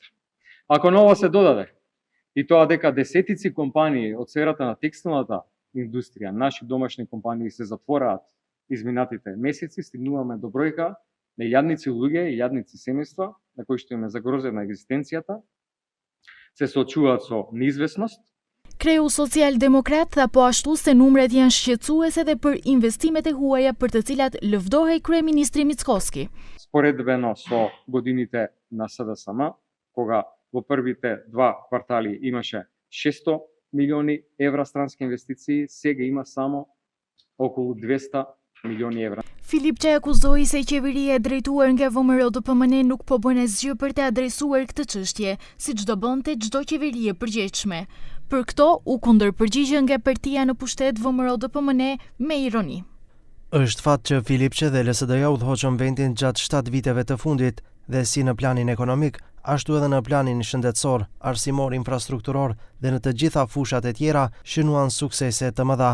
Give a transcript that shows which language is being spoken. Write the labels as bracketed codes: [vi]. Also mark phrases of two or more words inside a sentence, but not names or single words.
[mk] Ако на ова се додаде и тоа дека десетици компании од сферата на текстилната индустрија, наши домашни компании се затвораат изминатите месеци, стигнуваме до бројка на јадници луѓе и јадници семејства на кои што им е загрозена екзистенцијата, се соочуваат со неизвестност. [sq] Kreu social-demokrat tha po ashtu se numrat janë shqetësuese dhe për investimet e huaja për të cilat lëvdohej kryeministri Mickoski. [mk] Споредбено со годините на СДСМ, кога во првите два квартали имаше 600 милиони евра странски инвестиции, сега има само околу 200 милиони евра. [sq] Filipçe akuzoi se qeveria e drejtuar nga VMRO-DPMN nuk po bën asgjë për të adresuar këtë çështje, siç do bënte çdo qeveri e përgjegjshme. Për këto u kundërpërgjigje nga partia në pushtet VMRO-DPMN me ironi. Është fat që Filipçe dhe LSD-ja udhëhoqën vendin gjatë 7 viteve të fundit dhe si në planin ekonomik, ashtu edhe në planin shëndetësor, arsimor, infrastrukturor dhe në të gjitha fushat e tjera shënuan suksese të mëdha.